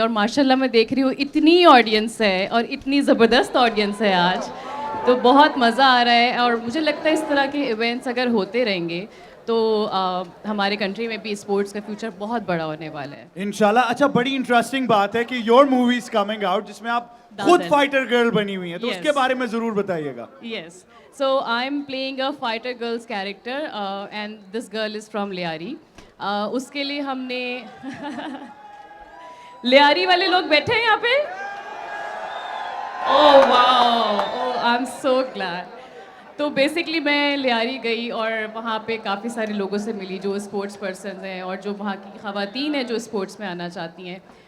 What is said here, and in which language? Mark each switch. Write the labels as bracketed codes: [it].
[hi] और माशाल्लाह मैं देख रही हूँ इतनी ऑडियंस है और इतनी ज़बरदस्त ऑडियंस है आज, तो बहुत मज़ा आ रहा है. और मुझे लगता है इस तरह के इवेंट्स अगर होते रहेंगे तो हमारे कंट्री में भी स्पोर्ट्स का फ्यूचर बहुत बड़ा होने वाला है इंशाल्लाह. अच्छा, बड़ी इंटरेस्टिंग बात है कि [en] your movie is coming out [hi] जिसमें आप खुद दादन. फाइटर गर्ल बनी हुई हैं, तो [en] Yes. [hi] उसके बारे में जरूर बताइएगा. [en] Yes. So I'm playing a fighter girl's character and this girl is from Lyari. [hi] उसके लिए हमने लियारी वाले लोग बैठे हैं यहाँ पे. [en] Oh wow! Oh, I'm so glad. [hi] तो बेसिकली मैं लियारी गई और वहाँ पे काफ़ी सारे लोगों से मिली जो स्पोर्ट्स पर्सन हैं और जो वहाँ की ख़वातीन हैं जो स्पोर्ट्स में आना चाहती हैं.